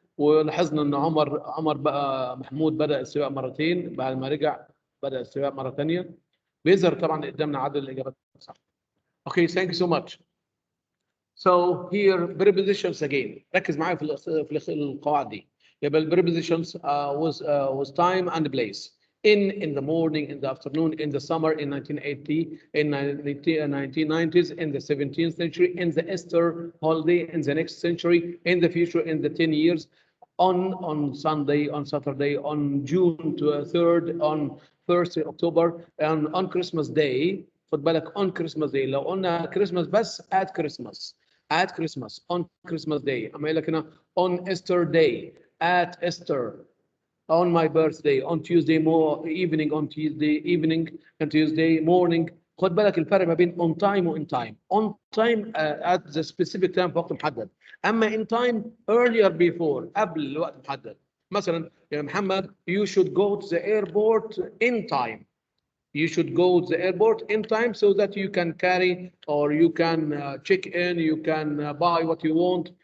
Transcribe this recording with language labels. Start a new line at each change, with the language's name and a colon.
Arabic: ولاحظنا ان عمر بقى محمود بدا السباق مرتين بعد ما رجع بدا السباق مره ثانيه. بيظهر طبعا قدامنا عدد الاجابات الصح.
English: Okay, thank you so much. So here prepositions again.
Arabic: ركز معايا في القواعد دي.
English: يبقى prepositions was time and place. In the morning, in the afternoon, in the summer, in 1980, in 1990s, in the 17th century, in the Easter holiday, in the next century, in the future, in the 10 years, on Sunday, on Saturday, on June 3rd, on 1st October, and on Christmas Day.
Arabic: خد بالك
English: on Christmas Day.
Arabic: لو قلنا
English: Christmas بس at Christmas. At Christmas, on Christmas Day.
Arabic: أما يقول لك هنا
English: on Easter Day, at Easter, on my birthday, on Tuesday evening, on Tuesday evening, and Tuesday morning.
Arabic: خد بالك الفرق ما بين
English: on time
Arabic: و
English: in time. On time at the specific time
Arabic: في وقت محدد.
English: أما in time earlier before
Arabic: قبل الوقت محدد. مثلا يا محمد
English: you should go to the airport in time. You should go to the airport in time so that you can carry or you can check in, you can buy what you want.